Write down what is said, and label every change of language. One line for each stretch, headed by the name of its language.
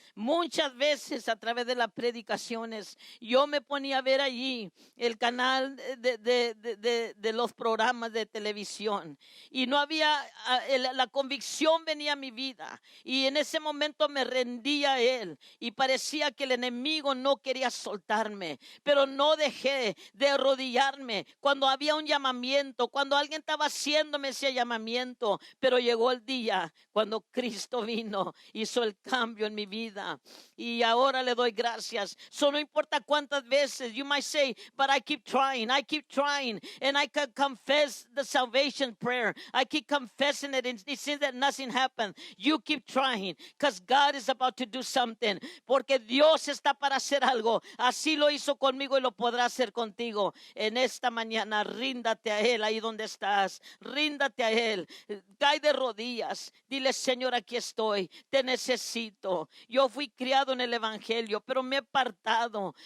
Spanish: Muchas veces a través de las predicaciones yo me ponía a ver allí el canal de los programas de televisión, y no había, la convicción venía a mi vida, y en ese momento me rendía a Él, y parecía que el enemigo no quería soltarme, pero no dejé de arrodillarme cuando había un llamamiento, cuando alguien estaba haciéndome ese llamamiento. Pero llegó el día cuando Cristo vino, hizo el cambio en mi vida, y ahora le doy gracias.
English: So
Spanish: no importa cuántas veces
English: you might say, but I keep trying, and I can confess the salvation prayer. I keep confessing it, and it seems that nothing happened. You keep trying, because God is about to do something.
Spanish: Porque Dios está para hacer algo. Así lo hizo conmigo y lo podrá hacer contigo. En esta mañana, ríndate a Él ahí donde estás. Ríndate a Él. Cae de rodillas. Dile: Señor, aquí estoy. Te necesito. Yo fui criado en el evangelio, pero me he apartado.